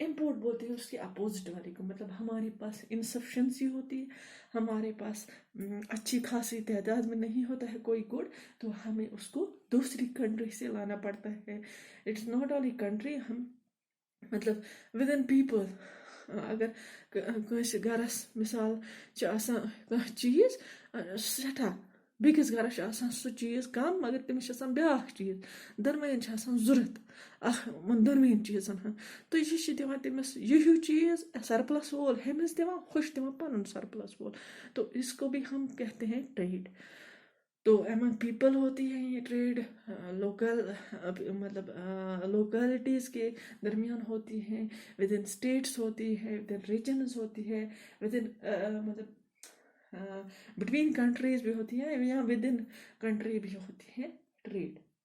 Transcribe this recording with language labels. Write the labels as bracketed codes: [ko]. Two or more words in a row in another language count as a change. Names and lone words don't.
[ur] امپورٹ بولتے ہیں اس کے اپوزٹ والے کو، مطلب ہمارے پاس انسفیشینسی ہوتی ہے، ہمارے پاس اچھی خاصی تعداد میں نہیں ہوتا ہے کوئی گڈ، تو ہمیں اس کو دوسری کنٹری سے لانا پڑتا ہے. [en] It's not only country, [ur] ہم مطلب [en] within people. [ks] अगर कٲنٛسہِ گرس مثال چھِ آسان کانٛہہ چیٖز سٮ۪ٹھاہ، بیٚکِس گرس چھُ آسان سُہ چیٖز کم مگر تٔمِس چھُ آسان بیٛاکھ چیٖز، دۄنوٕیَن چھُ آسان ضوٚرتھ یِمن دۄنوٕیَن چیٖزن ہُنٛد، تہٕ یہِ چھُ دِوان تٔمِس یہِ ہیوٗ چیٖز سرپلس وول ہُمِس دِوان، ہُہ چھُ دِوان پنُن سرپلس وول، [ur] تو اس کو بھی ہم کہتے ہیں ٹریڈ۔ تو [en] among people [ur] ہوتی ہے یہ ٹریڈ، لوکل مطلب لوکلٹیز کے درمیان ہوتی ہیں، [en] within states [ur] ہوتی ہے، [en] within regions [ur] ہوتی ہے، ود ان مطلب [en] between countries [ur] بھی ہوتی ہے، یا [en] within country [ur] بھی ہوتی ہے ٹریڈ۔